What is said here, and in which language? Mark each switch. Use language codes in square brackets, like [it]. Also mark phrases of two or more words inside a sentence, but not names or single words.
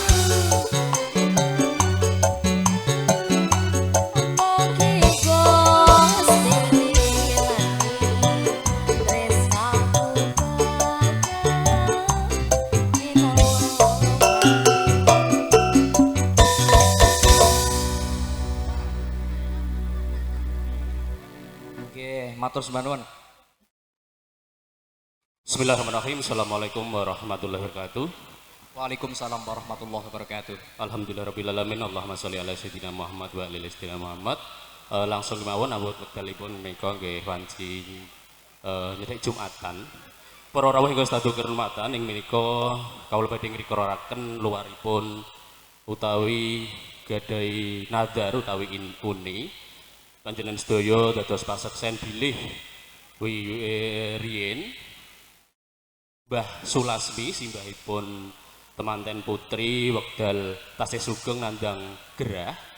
[jv] mogi Gusti tresnaku bakal ginawa. Nggih, matur sembah nuwun. [ar] بسم الله الرحمن الرحيم السلام عليكم ورحمة الله وبركاته. وعليكم السلام ورحمة الله وبركاته. الحمد لله الرحمن الرحيم. اللهم صل على سيدنا محمد وعلى آل سيدنا محمد. [jv] Langsung kemawon awit wekdalipun menika nggih wanci nyedhek Jumatan. Para rawuh ingkang sedaya kehormatan ing menika kawula badhe ngrikaraken luaripun utawi gadai nadar utawi uni panjenengan sedaya dados paseksen bilih riyen Mbah Sulasmi simbahipun temanten putri wekdal tasih sugeng nandang gerah.